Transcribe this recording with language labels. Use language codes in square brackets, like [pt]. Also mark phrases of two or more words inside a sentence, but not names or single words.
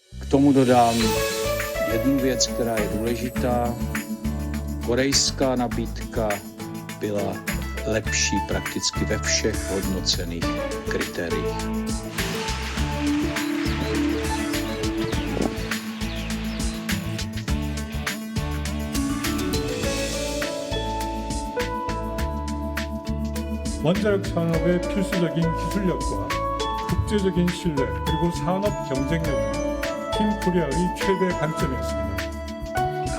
[cs] tomu dodám jednu věc, která je důležitá. Korejská nabídka byla lepší prakticky ve všech hodnocených kritériích. [ko] 원자력 산업의 필수적인 기술력과 국제적인 신뢰 그리고 산업 경쟁력이 팀코리아의 최대 강점이었습니다.